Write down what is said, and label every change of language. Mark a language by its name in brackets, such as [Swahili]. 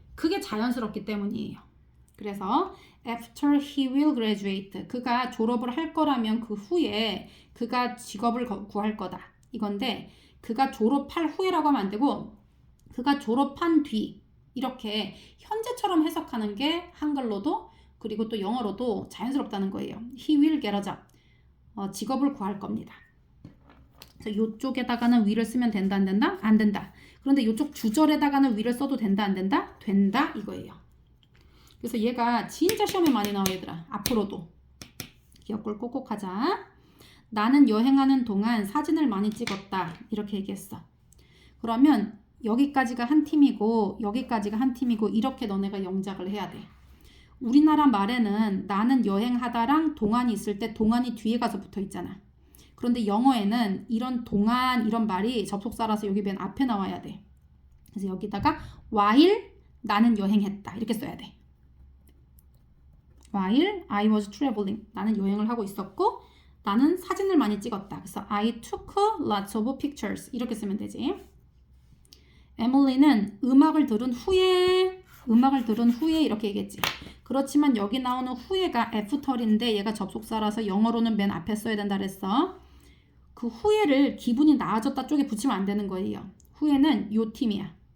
[Korean] 그게 자연스럽기 때문이에요. 그래서 [English] after he will graduate, [Korean] 그가 졸업을 할 거라면 그 후에 그가 직업을 구할 거다 이건데 그가 졸업할 후에라고 하면 안 되고 그가 졸업한 뒤 이렇게 현재처럼 해석하는 게 한글로도 그리고 또 영어로도 자연스럽다는 거예요. [English] He will get a job, [Korean] 직업을 구할 겁니다. 그래서 이쪽에다가는 will을 쓰면 된다 안 된다? 안 된다. 그런데 이쪽 주절에다가는 will을 써도 된다 안 된다? 된다 이거예요. 그래서 얘가 진짜 시험에 많이 나와 얘들아. 앞으로도 기억을 꼭꼭 하자. 나는 여행하는 동안 사진을 많이 찍었다 이렇게 얘기했어. 그러면 여기까지가 한 팀이고 여기까지가 한 팀이고 이렇게 너네가 영작을 해야 돼. 우리나라 말에는 나는 여행하다랑 동안이 있을 때 동안이 뒤에 가서 붙어 있잖아. 그런데 영어에는 이런 동안 이런 말이 접속사라서 여기 맨 앞에 나와야 돼. 그래서 여기다가 while 나는 여행했다 이렇게 써야 돼. [English] While I was traveling, [Korean] 나는 여행을 하고 있었고 나는 사진을 많이 찍었다. [English] 그래서 I took lots of pictures [Korean] 이렇게 쓰면 되지. 에밀리는 음악을 들은 후에 이렇게 얘기했지. 그렇지만 여기 나오는 후에가 after인데 얘가 접속사라서 영어로는 맨 앞에 써야 된다 그랬어. 그 후에를 기분이 나아졌다 쪽에 붙이면 안 되는 거예요. 후에는 요 팀이야.